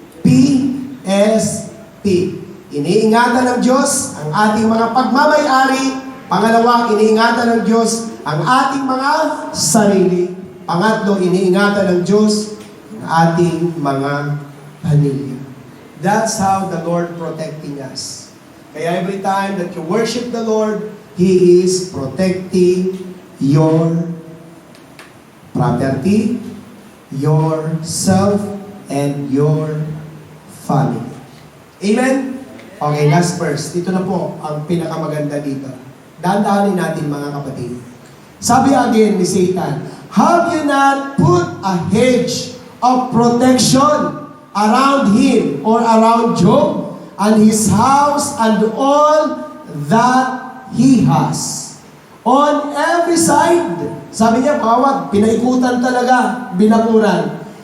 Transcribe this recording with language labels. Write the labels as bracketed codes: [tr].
[tl] PSP. Iniingatan ng Diyos ang ating mga pagmamay-ari. Pangalawa, iniingatan ng Diyos ang ating mga sarili. Pangatlo, iniingatan ng Diyos ang ating mga pamilya. [en] That's how the Lord protecting us. Kaya every time that you worship the Lord, He is protecting your property, yourself, and your family. Amen? Okay, last verse. [tl] Ito na po ang pinakamaganda dito. Dahan-dahanin natin mga kapatid. Sabi again ni Satan, [en] have you not put a hedge of protection around him or around Job and his house and all that he has? On every side. [tl] Sabi niya, bawat pinaikutan talaga, binakuran.